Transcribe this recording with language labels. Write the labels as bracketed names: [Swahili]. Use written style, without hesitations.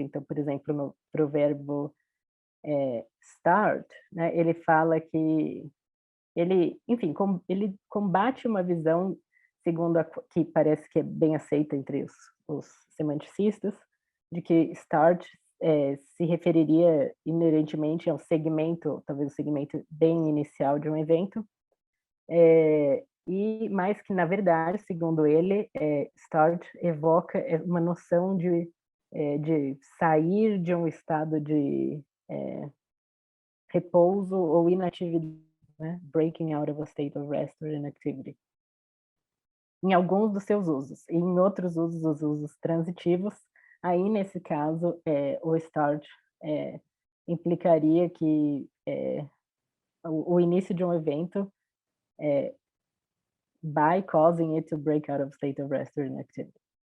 [Portuguese] Então, por exemplo, pro verbo start, né, ele fala que ele, enfim, ele combate uma visão, segundo que parece que é bem aceita entre os semanticistas, de que start se referiria inerentemente ao segmento, talvez o segmento bem inicial de um evento, e mais que, na verdade, segundo ele, start evoca uma noção de sair de um estado de repouso ou inatividade, né? [English] Breaking out of a state of rest or inactivity. [Portuguese] Em alguns dos seus usos. E em outros usos, os usos transitivos, aí nesse caso, o start implicaria que o início de um evento [English] by causing it to break out of state of rest or inactivity.